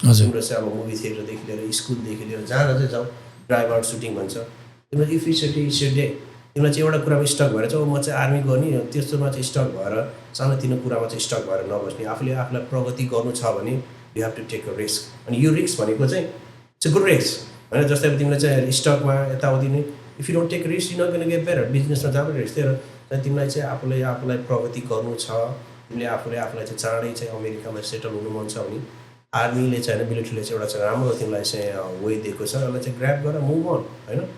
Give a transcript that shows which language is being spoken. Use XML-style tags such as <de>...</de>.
<ne>तिम्रो चाहिँ अब मुभी थिएटरदेखि लिएर स्कुलदेखि लिएर जहाँ चाहिँ जाऊ ड्राइभ आउट सुटिङ भन्छ। तिम्रो</ne> <en>if it's day</en> <ne>तिमीलाई चाहिँ एउटा कुरामा स्टक भएर चाहिँ म चाहिँ आर्मी गर्ने त्यस्तोमा चाहिँ स्टक भएर सानोतिनो कुरामा चाहिँ स्टक भएर नबस्ने। आफूले आफूलाई प्रगति गर्नु छ भने</ne> <en>You have to take a risk.</en> <ne>अनि यो रिस्क भनेको चाहिँ</ne> <en>it's a good risk</en> <ne>होइन। जस्तै अब तिमीलाई चाहिँ स्टकमा यताउति नै</ne> <en>If you don't take risk you not gonna get better.</en> <ne>बिजनेसमा जहाँ पनि रिस्क थियो र तिमीलाई चाहिँ आफूलाई प्रगति गर्नु छ, तिमीले आफूलाई चाहिँ चाँडै चाहिँ अमेरिकामा सेटल हुनु मन छ भने आर्मीले चाहिँ होइन मिलिट्रीले चाहिँ एउटा चाहिँ राम्रो तिमीलाई चाहिँ वे दिएको छ, यसलाई चाहिँ ग्र्याब गरेर मुभ अन होइन।</ne>